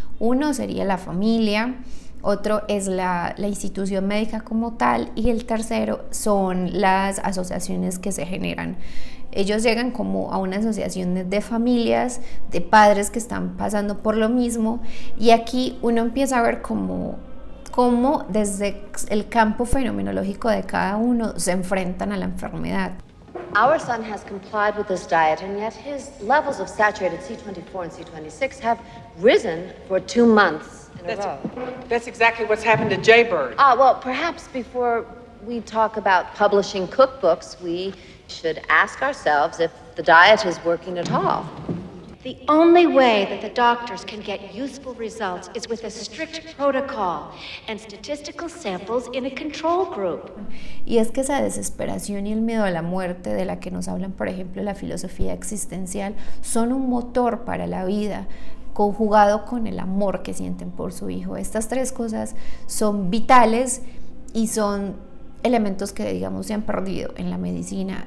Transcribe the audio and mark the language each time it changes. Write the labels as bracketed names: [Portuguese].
[Spanish] Uno sería la familia, otro es la institución médica como tal y el tercero son las asociaciones que se generan. Ellos llegan como a una asociación de familias, de padres que están pasando por lo mismo y aquí uno empieza a ver cómo desde el campo fenomenológico de cada uno se enfrentan a la enfermedad. [English] Our son has complied with this diet, and yet his levels of saturated C24 and C26 have risen for 2 months in a row. That's exactly what's happened to Jaybird. Well, perhaps before we talk about publishing cookbooks, we should ask ourselves if the diet is working at all. The only way that the doctors can get useful results is with a strict protocol and statistical samples in a control group. [Spanish] Y es que esa desesperación y el miedo a la muerte de la que nos hablan, por ejemplo, la filosofía existencial, son un motor para la vida. conjugado con el amor que sienten por su hijo. Estas tres cosas son vitales y son elementos que, digamos, se han perdido en la medicina.